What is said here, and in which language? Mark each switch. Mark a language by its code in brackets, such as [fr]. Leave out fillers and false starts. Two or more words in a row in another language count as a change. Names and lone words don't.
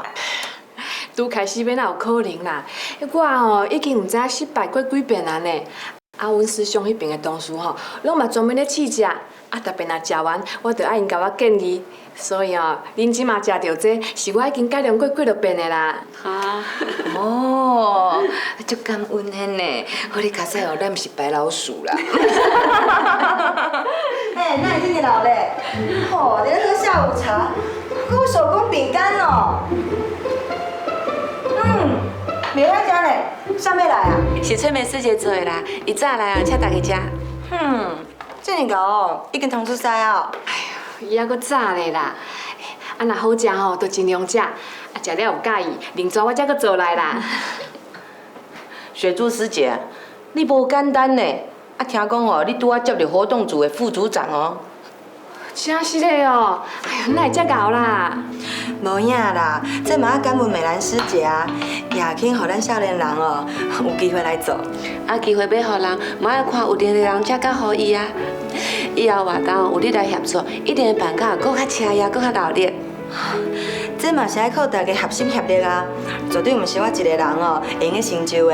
[nan] 拄开始要哪有可能啦？我吼已经毋知影失败过几遍啊呢。啊，阮师兄迄边的同事吼，拢嘛专门咧试食，啊，特别若食完，我着爱因甲我建议。所以哦，恁即马食到这，是我已经改良过几落遍的啦。哈。哦，足感恩 hen 呢，好你较使哦，咱毋是白老鼠啦。哎，那你今年老嘞？哦，你在喝下午茶，还有手工饼干哦。袂歹食呢，啥物来啊？是翠梅师姐做的啦，伊早来啊，请大家食。这么高哦，已经通出师啊。哎呀，伊还阁早咧啦。啊，若好食吼，就尽量食。啊，食了有介意，另抓我才阁做来啦。雪珠师姐，你无简单呢。啊，听讲哦，你拄啊接到活动组的副组长哦。真是的哦，哎呦，哪会遮敖啦？无影啦，这嘛要感恩美兰师姐啊，也肯互咱少年人哦有机会来做。啊，机会要互人，嘛要看有能力的人才甲互伊啊。以后活动有你来协助，一定会办到搁较车呀，搁较闹热。这嘛是爱靠大家合心协力啊，绝对毋是我一个人哦会用去成就的。